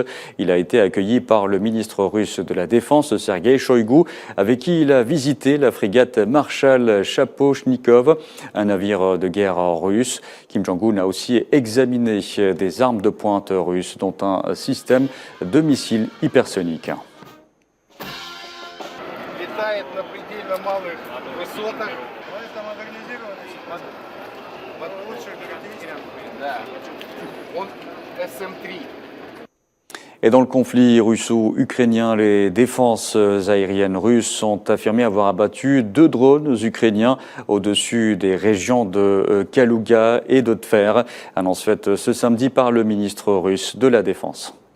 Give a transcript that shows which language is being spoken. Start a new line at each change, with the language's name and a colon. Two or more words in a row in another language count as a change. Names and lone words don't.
French: Il a été accueilli par le ministre russe de la Défense, Sergei Shoigu, avec qui il a visité la frégate Marshal Shapochnikov, un navire de guerre russe. Kim Jong-un a aussi examiné des armes de pointe russes, dont un système de missiles hypersoniques.
Russian: На предельно малых высотах. Это модернизированный под лучших характеристик. Да. Он СМ-3.
French: Et dans le conflit russo-ukrainien, les défenses aériennes russes ont affirmé avoir abattu 2 drones ukrainiens au-dessus des régions de Kaluga et de Tver, annonce faite ce samedi par le ministre russe de la Défense.